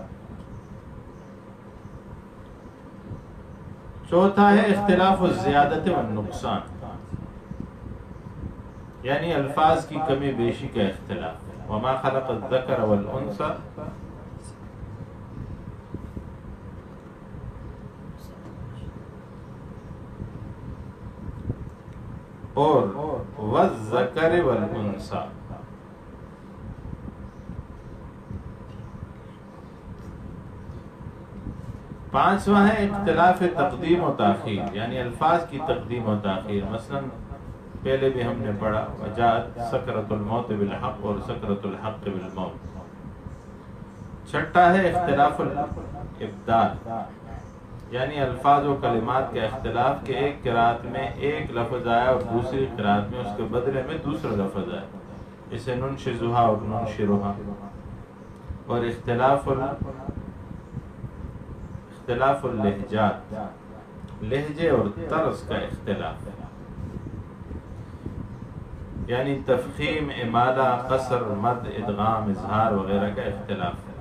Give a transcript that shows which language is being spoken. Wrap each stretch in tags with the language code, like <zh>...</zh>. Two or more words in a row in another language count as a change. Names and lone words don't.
<ur>چوتھا ہے</ur> <ar>اختلاف الزیادت والنقصان،</ar> <ur>یعنی الفاظ کی کمی بیشی کا اختلاف،</ur> <ar>وما خلق الذکر والانثى،</ar> <ur>اور</ur> <ar>والذکر والانثى۔</ar> <ur>پانچواں ہے اختلاف تقدیم و تاخیر، یعنی الفاظ کی تقدیم و تاخیر، مثلا پہلے بھی ہم نے پڑھا</ur> <ar>وجاءت سکرۃ الموت بالحق</ar> <ur>اور</ur> <ar>سکرۃ الحق بالموت۔</ar> <ur>چھٹا ہے</ur> <ar>اختلاف الابدال،</ar> <ur>یعنی الفاظ و کلمات کا اختلاف، کہ ایک قرات میں ایک لفظ آیا اور دوسری قرات میں اس کے بدلے میں دوسرا لفظ آیا، اسے ننشزھا اور ننشرھا۔ اور</ur> <ar>اختلاف اللہجات،</ar> <ur>لہجے اور طرز کا اختلاف، یعنی تفخیم، امالہ، قصر، مد، ادغام، اظہار وغیرہ کا اختلاف۔</ur>